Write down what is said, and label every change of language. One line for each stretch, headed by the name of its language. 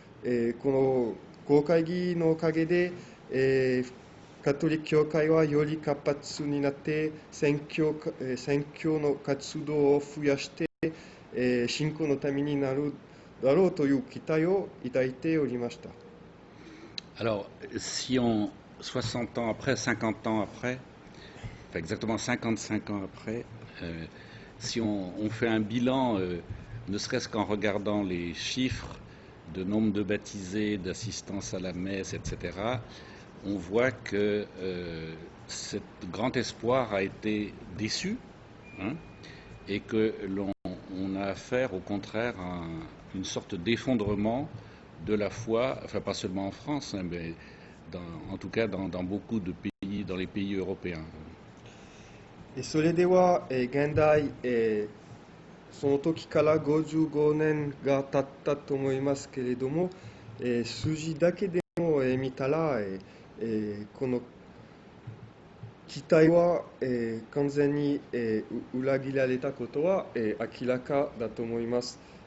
Japanese: この公会議のおかげで、カトリック教会はより活発になって宣教の活動を増やして、信仰のためになるだろうという期待を抱いておりました。
French: Alors, si on 60 ans après, 50 ans après, enfin exactement 55 ans après, si on fait un bilan, ne serait-ce qu'en regardant les chiffres de nombre de baptisés, d'assistance à la messe, etc., on voit que ce grand espoir a été déçu, et que l'on a affaire au contraire à une sorte d'effondrement de la foi, enfin pas seulement en France, mais en tout cas dans beaucoup de pays, dans les pays européens.
Japanese: それでは、現代、その時から55年が経ったと思いますけれども、数字だけでも、見たら、この期待は、完全に、裏切られたことは、明らかだと思います。